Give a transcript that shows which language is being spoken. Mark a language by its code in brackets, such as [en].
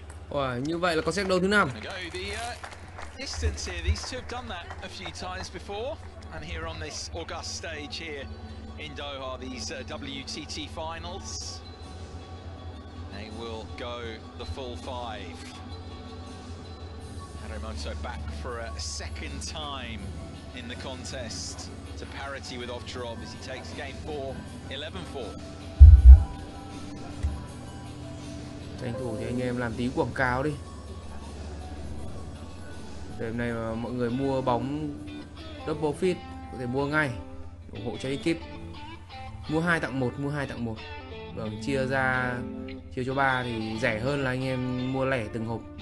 [vi] Wow, như vậy là có set đấu thứ 5. [en] Distance here, these two have done that a few times before, and here on this august stage here in Doha, these WTT finals, they will go the full 5. Harimoto back for a second time in the contest to parity with Ovtcharov as he takes game 4, 11-4. [vi] Tranh thủ thì anh em làm tí quảng cáo đi. Đêm nay mà mọi người mua bóng double fit có thể mua ngay, ủng hộ cho ekip. Mua 2 tặng 1, mua 2 tặng 1. Vâng, chia cho 3 thì rẻ hơn là anh em mua lẻ từng hộp.